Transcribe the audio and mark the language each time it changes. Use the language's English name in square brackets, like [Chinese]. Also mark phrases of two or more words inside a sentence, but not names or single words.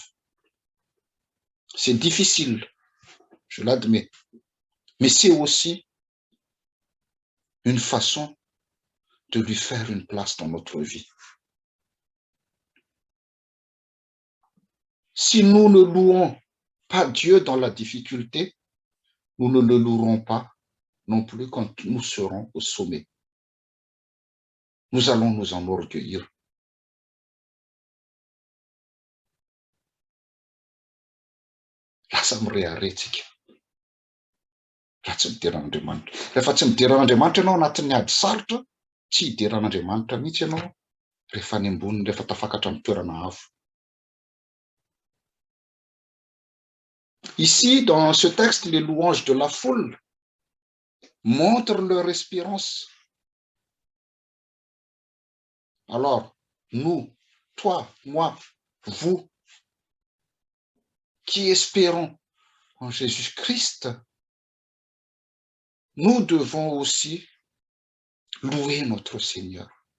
[French] C'est difficile, je l'admets, mais c'est aussi une façon de lui faire une place dans notre vie. Si nous ne louons pas Dieu dans la difficulté, nous ne le louerons pas non plus quand nous serons au sommet. Nous allons nous enorgueillir. [Malagasy] Lasa mireharetsika. Raha tsy mideran'Andriamanitra. Rehefa tsy mideran'Andriamanitra ianao anatin'ny ady sarotra, tsy hideran'Andriamanitra mihitsy ianao rehefa any amboniny, rehefa tafakatra amin'ny toerana avo. [French] Ici, dans ce texte, les louanges de la foule montrent leur espérance. Alors, nous, toi, moi, vous, qui espérons en Jésus-Christ, nous devons aussi louer notre Seigneur.